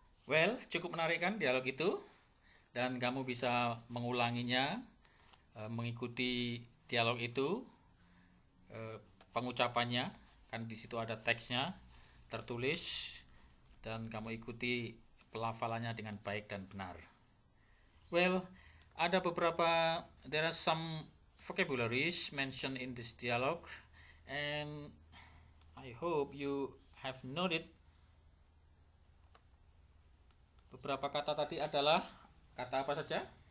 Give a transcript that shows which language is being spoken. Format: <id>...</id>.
<id>Well, cukup menarik kan dialog itu, dan kamu bisa mengulanginya, mengikuti dialog itu, pengucapannya, kan di situ ada teksnya tertulis, dan kamu ikuti pelafalannya dengan baik dan benar.</id> <en>Well, there are some vocabularies mentioned in this dialogue, and I hope you have noted.</en> <id>Beberapa kata tadi adalah kata apa saja?</id>